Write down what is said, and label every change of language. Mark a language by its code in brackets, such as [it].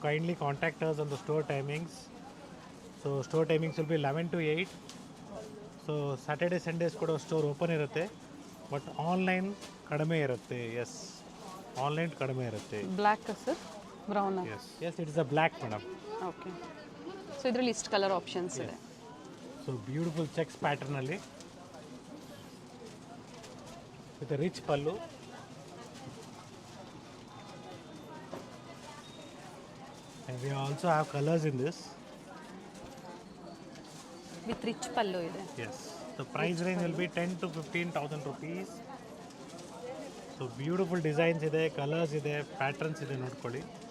[en] Kindly contact us on the store timings. So store timings will be 11 to 8. [kn] So Saturday Sundays ಕೂಡ store open ಇರುತ್ತೆ, but online ಕಡಿಮೆ ಇರುತ್ತೆ. S, online ಕಡಿಮೆ ಇರುತ್ತೆ. [en] Black sir, brown. Yes yes, it's a black madam. [kn] Okay. So ಇದರಲ್ಲಿ ಇಷ್ಟು colour options ಇದೆ. [en] So beautiful checks ಪ್ಯಾಟರ್ನಲ್ಲಿ with rich pallu. And we also have colors in this. [kn] With rich ಪಲ್ಲು ಇದೆ. [en] Yes. The price range will be 10 to 15,000 rupees. [kn] So beautiful designs ಇದೆ, colors ಇದೆ, patterns ಇದೆ ನೋಡ್ಕೊಳ್ಳಿ.